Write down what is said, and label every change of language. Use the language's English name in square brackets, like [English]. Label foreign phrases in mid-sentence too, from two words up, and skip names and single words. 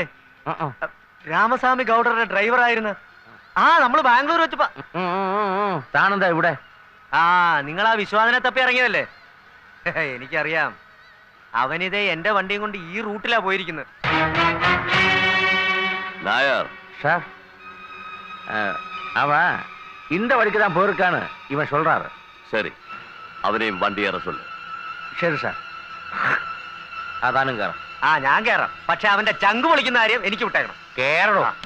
[Malayalam] രാമസ്വാമി ഗൗഡറുടെ ഡ്രൈവർ ആയിരുന്നു. ആ, നമ്മള് ബാംഗ്ലൂർ വെച്ചപ്പോ. താനെന്താ ഇവിടെ? ആ, നിങ്ങൾ ആ വിശ്വാസനെ തപ്പി ഇറങ്ങിയതല്ലേ? എനിക്കറിയാം. അവനിതേ എന്റെ വണ്ടിയും കൊണ്ട് ഈ റൂട്ടിലാ പോയിരിക്കുന്നത്. [Tamil] அவன் இந்த வழிக்கு தான் போயிருக்கான்னு இவன் சொல்றாரு. சரி, அவனையும் வண்டி ஏற சொல்லு. [Malayalam] ശരി സാർ. അതാനും കയറാം. ആ, ഞാൻ കയറാം. പക്ഷെ അവന്റെ ചങ്ക് പൊളിക്കുന്ന കാര്യം എനിക്ക് വിട്ടേക്കണം. കേറണോ?